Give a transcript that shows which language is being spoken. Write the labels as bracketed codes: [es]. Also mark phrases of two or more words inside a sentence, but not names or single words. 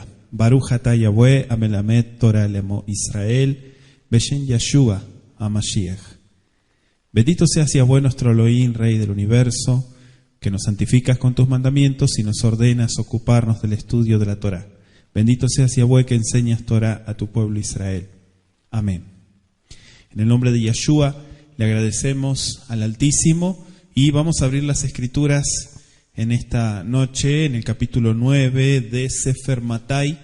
[he] ברוך אתה יהוה המלמד תורה לעמו ישראל, בשם ישוע המשיח. [es] Bendito seas Yahweh nuestro Elohim, Rey del universo, que nos santificas con tus mandamientos y nos ordenas ocuparnos del estudio de la Torah. Bendito seas Yahweh que enseñas Torah a tu pueblo Israel. Amén. En el nombre de Yeshua le agradecemos al Altísimo y vamos a abrir las Escrituras en esta noche en el capítulo 9 de Sefer Matai.